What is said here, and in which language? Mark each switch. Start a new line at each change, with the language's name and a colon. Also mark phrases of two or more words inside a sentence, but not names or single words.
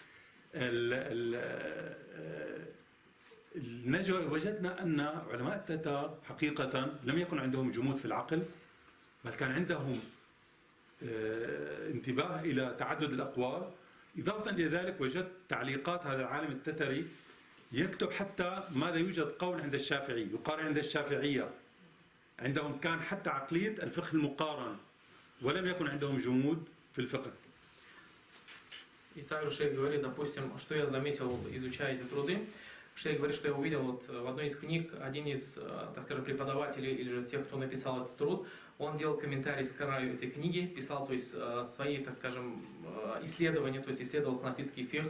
Arabic: وجدنا أن علماء التتار حقيقة لم يكن عندهم جمود في العقل، بل كان عندهم انتباه إلى تعدد الأقوال. إضافة إلى ذلك وجدت تعليقات هذا العالم التتري يكتب حتى ماذا يوجد قول عند الشافعي، يقارن عند الشافعية. عندهم كان حتى عقلية الفقه المقارن، ولم يكن عندهم جمود في الفقه.
Russian: И также шейх говорит, допустим, что я заметил, изучая эти труды. Шейх говорит, что я увидел вот в одной из книг, один из, так скажем, преподавателей или же тех, кто написал этот труд, он делал комментарий с краю этой книги, писал, то есть, свои, так скажем, исследования, то есть исследовал ханафитский фикх.